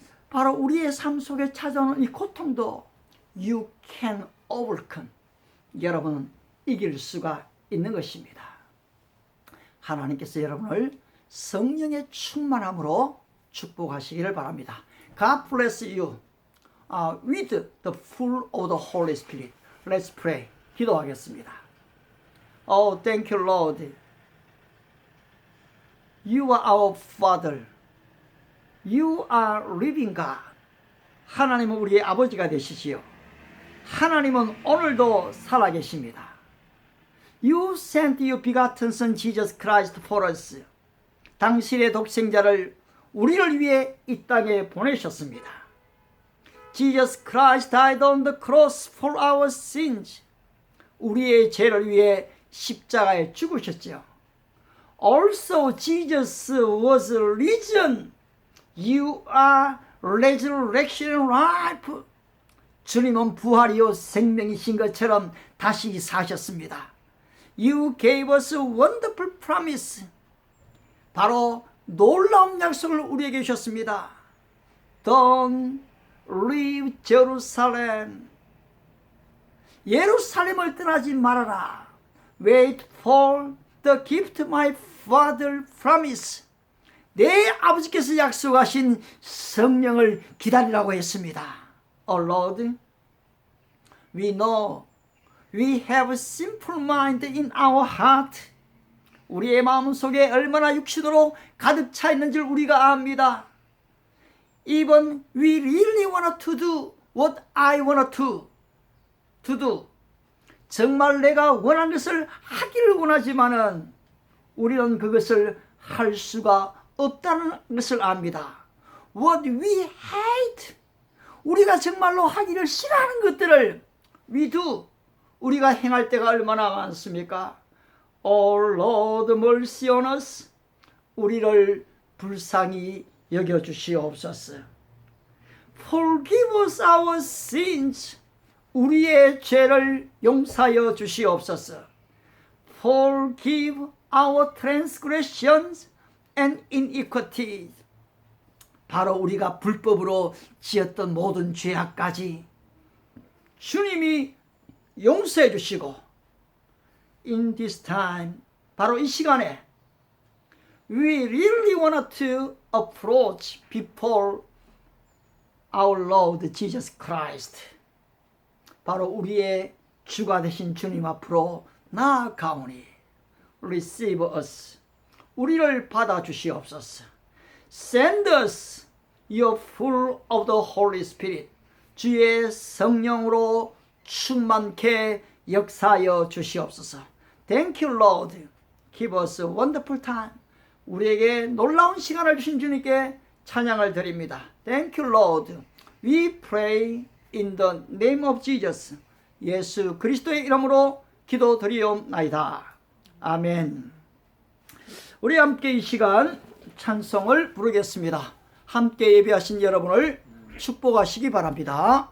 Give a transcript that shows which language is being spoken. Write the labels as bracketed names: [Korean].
[Korean] 바로 우리의 삶 속에 찾아오는 이 고통도 [English] you can overcome. [Korean] 여러분은 이길 수가 있는 것입니다. 하나님께서 여러분을 성령의 충만함으로 축복하시기를 바랍니다. [English] God bless you with the full of the Holy Spirit. Let's pray. [Korean] 기도하겠습니다. [English] Oh, thank you, Lord. You are our Father. You are living God. [Korean] 하나님은 우리의 아버지가 되시지요. 하나님은 오늘도 살아계십니다. [English] You sent your begotten Son Jesus Christ for us. [Korean] 당신의 독생자를 우리를 위해 이 땅에 보내셨습니다. [English] Jesus Christ died on the cross for our sins. [Korean] 우리의 죄를 위해 십자가에 죽으셨죠. [English] Also Jesus was risen. You are resurrection and life. [Korean] 주님은 부활이요 생명이신 것처럼 다시 사셨습니다. [English] You gave us a wonderful promise. [Korean] 바로 놀라운 약속을 우리에게 주셨습니다. [English] Don't leave Jerusalem. [Korean] 예루살렘을 떠나지 말아라. [English] Wait for the gift my father promised. [Korean] 내 아버지께서 약속하신 성령을 기다리라고 했습니다. [English] Oh Lord, we know we have a simple mind in our heart. [Korean] 우리의 마음속에 얼마나 육신으로 가득 차 있는 줄 우리가 압니다. [English] Even we really want to do what I want to do. [Korean] 정말 내가 원하는 것을 하기를 원하지만은 우리는 그것을 할 수가 없다는 것을 압니다. [English] What we hate. [Korean] 우리가 정말로 하기를 싫어하는 것들을 [English] we do. [Korean] 우리가 행할 때가 얼마나 많습니까? [English] Oh Lord, mercy on us. [Korean] 우리를 불쌍히 여겨주시옵소서. [English] Forgive us our sins. [Korean] 우리의 죄를 용서하여 주시옵소서. [English] Forgive our transgressions and iniquities. [Korean] 바로 우리가 불법으로 지었던 모든 죄악까지 주님이 용서해 주시고, [English] in this time, [Korean] 바로 이 시간에 [English] we really want to approach before our Lord Jesus Christ. [Korean] 바로 우리의 주가 되신 주님 앞으로 나아가오니 [English] receive us. [Korean] 우리를 받아주시옵소서. [English] Send us your full of the Holy Spirit. [Korean] 주의 성령으로 충만케 역사하여 주시옵소서. [English] Thank you, Lord. Give us a wonderful time. [Korean] 우리에게 놀라운 시간을 주신 주님께 찬양을 드립니다. [English] Thank you, Lord. We pray in the name of Jesus. [Korean] 예수 그리스도의 이름으로 기도드리옵나이다. 아멘. 우리 함께 이 시간 찬송을 부르겠습니다. 함께 예배하신 여러분을 축복하시기 바랍니다.